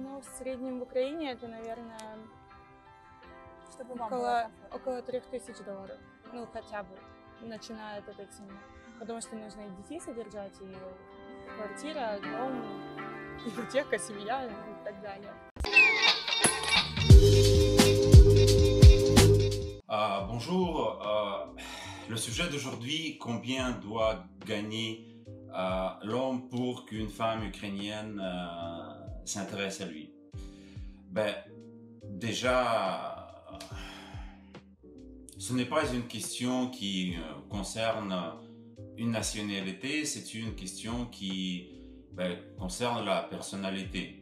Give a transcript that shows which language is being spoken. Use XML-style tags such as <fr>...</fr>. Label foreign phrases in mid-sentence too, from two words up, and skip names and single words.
<ru>Ну, в среднем в Украине это, наверное, Чтобы вам было около $3000. Ну, хотя бы, начиная от этой цены. Потому что нужно и детей содержать, и квартира, дом, ипотека, семья и так далее.</ru> <fr>Bonjour, le sujet d'aujourd'hui, combien doit gagner l'homme pour qu'une femme ukrainienne s'intéresse à lui? Ben, déjà, ce n'est pas une question qui concerne une nationalité, c'est une question qui concerne la personnalité.</fr>